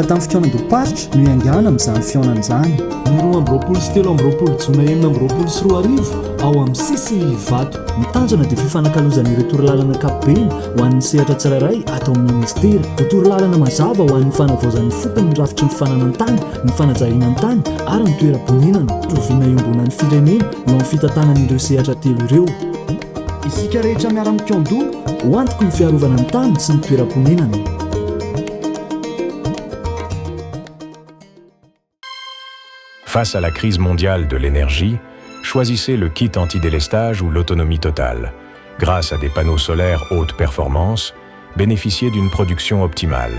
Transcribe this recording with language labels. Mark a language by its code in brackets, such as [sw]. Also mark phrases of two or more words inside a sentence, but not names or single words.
[mg] tamin'ny fikaonan-doparitra no iangana amin'izany fionan' izany ny 2 jona 2024 ao amin'ny CCI Vato mitanjona dia fifanankalozan'ireo torolalana ankapobeny ho an'ny sehatra tsirairay atao amin'ny ministera ho torolalana mazava ho an'ny fanavaozan'ny fokony ny rafitry ny fananantany ny fanajariana ny tany ary ny toeram-ponenana roviana iombonan'ny firenena eo amin'ny fitantanan'ireo sehatra telo ireo isika rehetra miara-mikando ho antoko ny fiarovana ny tany sy ny toeram-ponenana. [fr] Face à la crise mondiale de l'énergie, choisissez le kit anti-délestage ou l'autonomie totale. Grâce à des panneaux solaires haute performance, bénéficiez d'une production optimale.